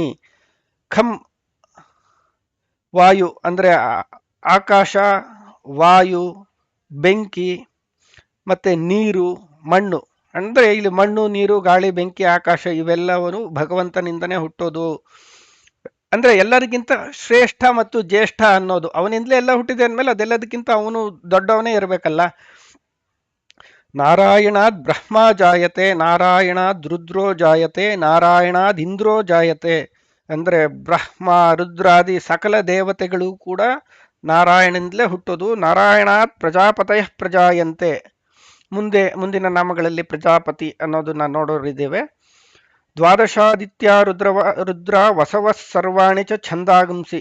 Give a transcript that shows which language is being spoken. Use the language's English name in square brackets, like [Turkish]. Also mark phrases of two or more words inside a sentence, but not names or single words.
[Kannada] ಖಂ ವಾಯು ಅಂದರೆ ಆಕಾಶ, ವಾಯು, ಬೆಂಕಿ, ಮತ್ತು ನೀರು, ಮಣ್ಣು. ಅಂದರೆ ಇಲ್ಲಿ ಮಣ್ಣು, ನೀರು, ಗಾಳಿ, ಬೆಂಕಿ, ಆಕಾಶ ಇವೆಲ್ಲವೂ ಭಗವಂತನಿಂದನೇ ಹುಟ್ಟೋದು. ಅಂದ್ರೆ ಎಲ್ಲರಿಗಿಂತ ಶ್ರೇಷ್ಠ ಮತ್ತು ಜ್ಯೇಷ್ಠ ಅನ್ನೋದು ಅವನಿಂದಲೇ ಎಲ್ಲ ಹುಟ್ಟಿದೆ ಅಂದಮೇಲೆ ಅದೆಲ್ಲದಕ್ಕಿಂತ ಅವನು ದೊಡ್ಡವನೇ ಇರಬೇಕಲ್ಲ. [Sanskrit] ನಾರಾಯಣಾದ್ ಬ್ರಹ್ಮ ಜಾಯತೆ, ನಾರಾಯಣಾದ್ ರುದ್ರೋ ಜಾಯತೆ, ನಾರಾಯಣಾದ್ ಇಂದ್ರೋ ಜಾಯತೆ. [Kannada] ಅಂದ್ರೆ ಬ್ರಹ್ಮ ರುದ್ರಾದಿ ಸಕಲ ದೇವತೆಗಳು ಕೂಡ ನಾರಾಯಣನಿಂದಲೇ ಹುಟ್ಟೋದು. [Sanskrit] ನಾರಾಯಣಾತ್ ಪ್ರಜಾಪತಯ ಪ್ರಜಾಯಂತೆ. [Kannada] ಮುಂದಿನ ನಾಮಗಳಲ್ಲಿ ಪ್ರಜಾಪತಿ ಅನ್ನೋದನ್ನ ನೋಡೋರಿದ್ದೇವೆ. [Sanskrit] ದ್ವಾದಶಾದಿತ್ಯ ರುದ್ರ ವಸವ ಸರ್ವಾಣಿ ಚ ಛಂದಾಗುಂಸಿ.